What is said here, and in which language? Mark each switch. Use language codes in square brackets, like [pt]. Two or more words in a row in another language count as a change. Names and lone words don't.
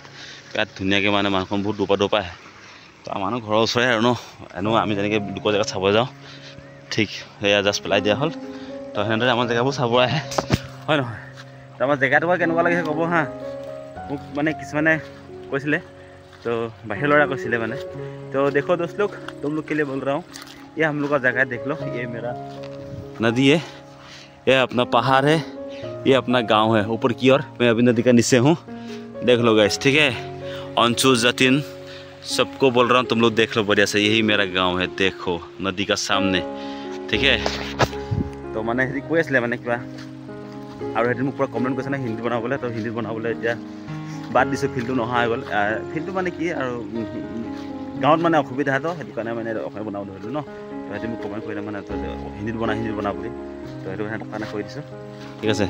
[as] ইয়াত ধুনীয়াকৈ মানে মানুহখন বহুত দূৰ পৰা আহে। তো মানুহ ঘৰৰ ওচৰে আৰু ন, এনেও আমি যেনেকৈ দুকৰ জেগাত চাব যাওঁ, ঠিক সেয়া জাষ্ট পেলাই দিয়া হ'ল। তো সেনেদৰে আমাৰ জেগাবোৰ চাব আহে হয় নহয়। তো আমাৰ জেগাটো বাৰু কেনেকুৱা লাগিছে ক'ব হা। মোক মানে কিছুমানে কৈছিলে, তো বাহিৰৰ ল'ৰা কৈছিলে মানে। [hi] तो देखो दोस्त लोग, तुम लोग के लिए बोल रहा हूँ, ये हम लोग का जगह देख लो। ये मेरा नदी है, ये अपना पहाड़ है, ये अपना गांव है ऊपर की ओर। मैं अभी नदी का नीचे हूँ, देख लो गाइस ठीक है। अंशु जतिन सबको बोल रहा हूँ, तुम लोग देख लो बढ़िया से, यही मेरा गांव है, देखो नदी का सामने ठीक है। [as] तो মানে হেৰি কৈ আছিলে মানে কিবা, আৰু সেইটো মোক পূৰা কমেণ্ট কৰিছে না হিন্দী বনাবলৈ। তো হিন্দী বনাবলৈ এতিয়া বাদ দিছোঁ, ফিল্ডটো নহা হৈ গ'ল। ফিল্ডটো মানে কি আৰু গাঁৱত মানে অসুবিধা, তো সেইটো কাৰণে মানে অসমীয়া বনাব ধৰিলোঁ ন। তো সেইটো মোক কমেণ্ট কৰিলে মানে, হিন্দীত বনা বুলি। তো সেইটো কাৰণে কৈ দিছোঁ ঠিক আছে।